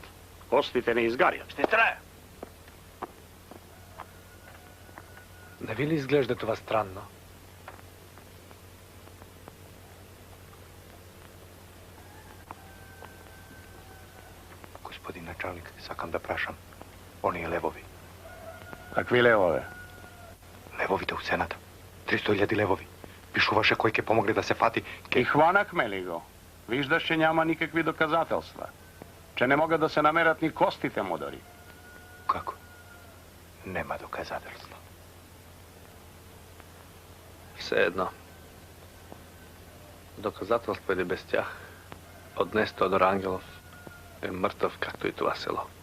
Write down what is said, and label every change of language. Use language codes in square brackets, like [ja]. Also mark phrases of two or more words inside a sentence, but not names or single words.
[bg] Костите не изгарят. Ще трая. Не ви ли изглежда това странно? [mk] Господин началник, сакам да прашам. Оние левови. [bg] Какви левове? [mk] Левовите у сената. 300.000 левови. Пишуваше кој ќе помогне да се фати. [bg] И хванахме ли го? Виждаш, че няма никакви доказателства. Че не могат да се намерят ни костите му дори. [mk] Како? Нема доказателства. [bg] Все едно. Доказателства или без тях, от днес Тодор Ангелов е мъртъв, както и това село.